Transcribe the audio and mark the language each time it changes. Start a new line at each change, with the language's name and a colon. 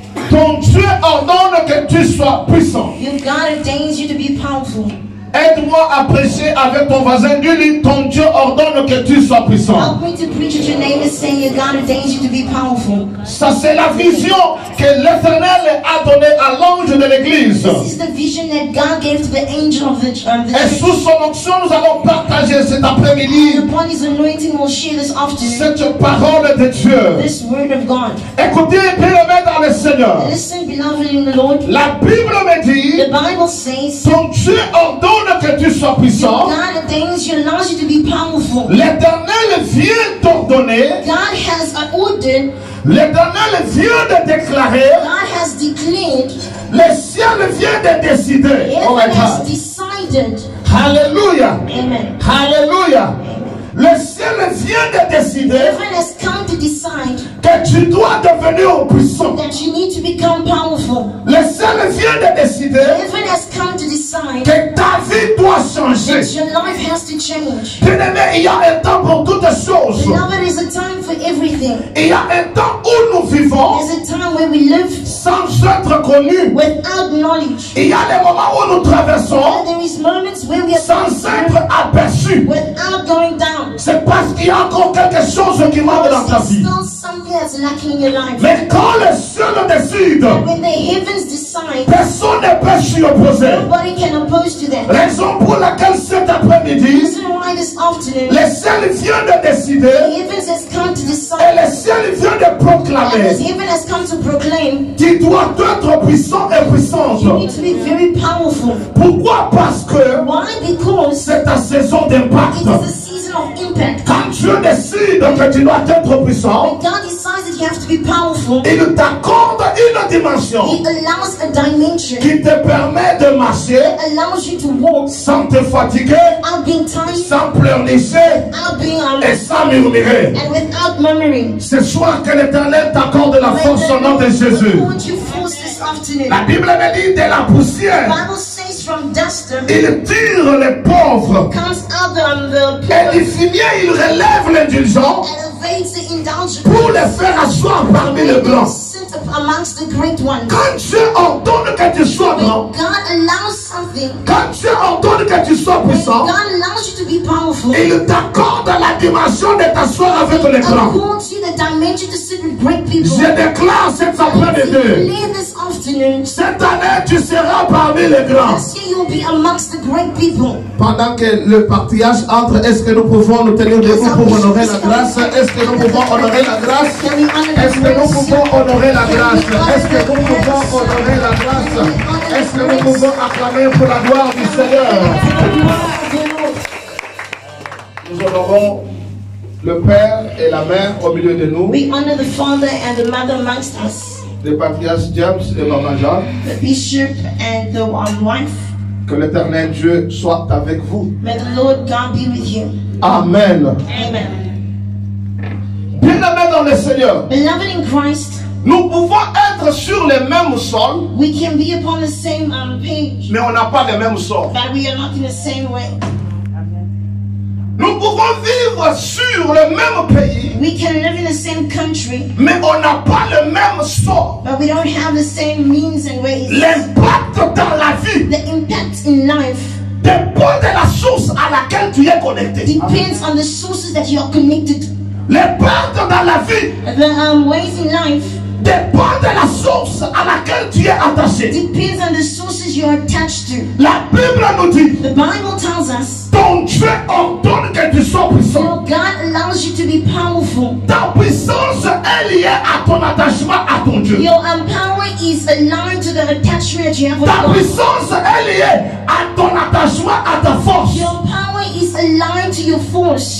French: Ton Dieu ordonne que tu sois puissant.
English: Your God ordains you to be powerful.
French: Aide-moi à prêcher avec ton voisin. Dis-lui, ton Dieu ordonne que tu sois puissant.
English: Help me to preach at your neighbor saying your God ordains you to be powerful.
French: Ça, c'est la vision que l'Éternel a donnée à l'ange de l'église.
English: This is the vision that God gave to the angel of the
French: Et
English: church.
French: sous son onction, nous allons partager cet après-midi
English: And upon his anointing, we'll share this afternoon,
French: cette parole de Dieu.
English: this word of God.
French: Écoutez, bien-aimés dans le Seigneur.
English: Listen, beloved in the Lord.
French: La Bible me dit,
English: The Bible says
French: ton Dieu ordonne t'ordonne que tu sois puissant.
English: God ordains you, allows you to be powerful.
French: L'Éternel vient t'ordonner.
English: God has ordered.
French: L'Éternel vient de déclarer.
English: God has declared.
French: Le ciel vient de décider.
English: Oh my Heaven has God. decided.
French: Alléluia.
English: Amen.
French: Alléluia. Le ciel vient de décider
English: Heaven has come to decide
French: que tu dois devenir puissant.
English: that you need to become powerful.
French: Le ciel vient de décider
English: Heaven has come to decide
French: que ta vie doit changer.
English: that your life has to change.
French: Bien-aimé, il y a un temps pour toutes choses.
English: Beloved, there's a time for everything.
French: Il y a un temps où nous vivons
English: There's a time where we live
French: sans être connus.
English: without knowledge.
French: Il y a des moments où nous traversons
English: And there is moments where we are
French: sans être aperçus.
English: without going down.
French: C'est parce qu'il y a encore quelque chose qui manque dans ta
English: There's
French: vie.
English: still something that's lacking in your life.
French: Mais quand le ciel décide,
English: When the heavens decide,
French: personne ne peut s'y opposer.
English: nobody can oppose to that.
French: Raison pour laquelle cet
English: The
French: après-midi,
English: reason why this afternoon,
French: le ciel vient de
English: the
French: décider
English: heavens has come to
French: et
English: decide,
French: le ciel vient de
English: and
French: proclamer.
English: this heaven has come to proclaim,
French: Tu dois être puissant et puissante.
English: you need to be very powerful.
French: Pourquoi? Parce que
English: Why? Because
French: c'est ta saison d'impact.
English: it is a season of impact.
French: Quand Dieu décide que tu dois être puissant,
English: When God decides that you have to be powerful,
French: il t'accorde une dimension
English: He allows a dimension,
French: qui te permet de marcher
English: allows you to walk
French: sans te fatiguer,
English: without being tired,
French: sans pleurnicher
English: without being
French: et sans murmurer.
English: and without murmuring.
French: Ce soir, que l'Éternel t'accorde la force au nom de Jésus.
English: Lord, you force this afternoon.
French: La Bible me dit de la poussière,
English: Bible says from dust
French: il tire les pauvres.
English: comes out the
French: Et du
English: poor
French: fumier, il relève l'indulgent
English: and evades the indulgent
French: pour les faire asseoir parmi les grands.
English: sit amongst the great ones.
French: Quand Dieu ordonne que tu sois grand,
English: When God allows something,
French: quand Dieu ordonne que tu sois
English: when
French: puissant,
English: God allows you to be powerful,
French: il t'accorde la dimension de t'asseoir avec les grands.
English: accords you the dimension to sit with great people.
French: Je déclare cet après-midi,
English: Declare this afternoon,
French: cette année tu seras parmi les grands.
English: this year you'll be amongst the great people.
French: Pendant que le partillage entre, est-ce que nous pouvons nous tenir debout pour honorer la grâce? Est-ce que nous pouvons honorer la grâce?
English: Can we honor the
French: Est-ce que nous
English: grace?
French: pouvons honorer la grâce? Est-ce que nous pouvons honorer la grâce? Est-ce que nous pouvons acclamer pour la gloire du Seigneur? Nous honorons le Père et la Mère au milieu de nous,
English: We honor the father and the mother amongst us,
French: le patriarche James et Maman Jean.
English: the bishop and the wife.
French: Que l'Éternel Dieu soit avec vous.
English: May the Lord God be with you.
French: Amen.
English: Amen.
French: Bien-aimés dans le Seigneur,
English: Beloved in Christ,
French: nous pouvons être sur les mêmes sols,
English: we can be upon the same page,
French: mais on n'a pas les mêmes sorts.
English: but we are not in the same way.
French: Nous pouvons vivre sur le même pays,
English: We can live in the same country,
French: mais on n'a pas le même sort.
English: but we don't have the same means and ways.
French: L'impact dans la vie
English: The impact in life
French: dépend de la source à laquelle tu es connecté.
English: depends on the sources that you are connected to.
French: L'impact dans la vie
English: The ways in life
French: dépend de la source à laquelle tu es attaché.
English: depends on the sources you are attached to.
French: La Bible nous dit,
English: The Bible tells us
French: ton Dieu ordonne que tu sois puissant.
English: your God allows you to be powerful.
French: Ta puissance est liée à ton attachement à ton Dieu.
English: Your power is aligned to the attachment that you have with
French: Ta
English: God.
French: puissance est liée à ton attachement à ta force.
English: Your power is aligned to your force.